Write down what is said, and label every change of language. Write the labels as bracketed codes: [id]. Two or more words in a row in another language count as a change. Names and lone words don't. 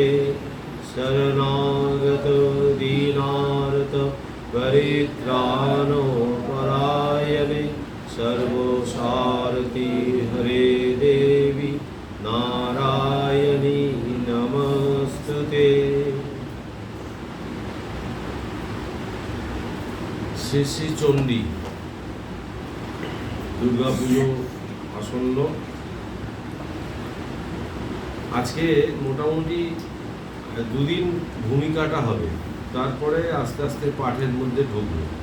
[sa] शरणागत दीनार्त परित्राणो परायणे सर्वसारथि हरे देवी नारायणी नमस्तुते। [bn] শ্রী শ্রী চণ্ডী দুর্গা পুজো আসন্ন। আজকে মোটামুটি দুদিন ভূমিকাটা হবে, তারপরে আস্তে আস্তে পাঠের মধ্যে ঢুকবে।